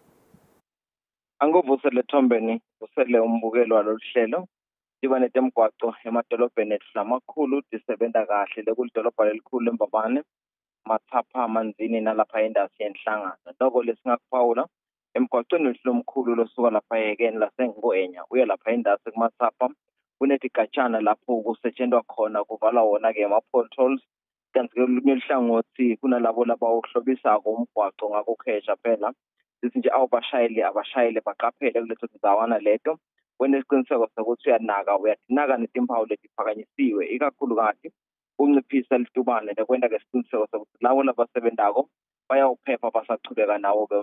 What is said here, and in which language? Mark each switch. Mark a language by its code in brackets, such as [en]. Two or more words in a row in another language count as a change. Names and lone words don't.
[ss] Anguvusele Thombeni usele umbukelo waloluhlelo diba netemgwaqo emadolobheni ethu lamakhulu disebenza kahle lekulidolobha lelikhulu leMbabane Mathapha Manzini nalapha endasi yenhlangano noko lesingakuphawula emgwaqweni wethu lomkhulu losuka lapha yekeni laseNgwenya uya lapha endasi kuMathapha kunetigajana lapho kusetshenzwa khona kuvala wona ke ama potholes kanti ke lunye uhlangothi kunalabo labawuhlobisako umgwaqo ngakukhesha phela sithi nje abashayeli baqaphele kulezo ndawana leto wenesiqiniseko sokuthi uyadinaka netimpawu letiphakanyisiwe ikakhulukazi unciphisa litubane nekwenda ke isiqiniseko sokuthi labo labasebenzako bayawuphepha basachubeka nawo ke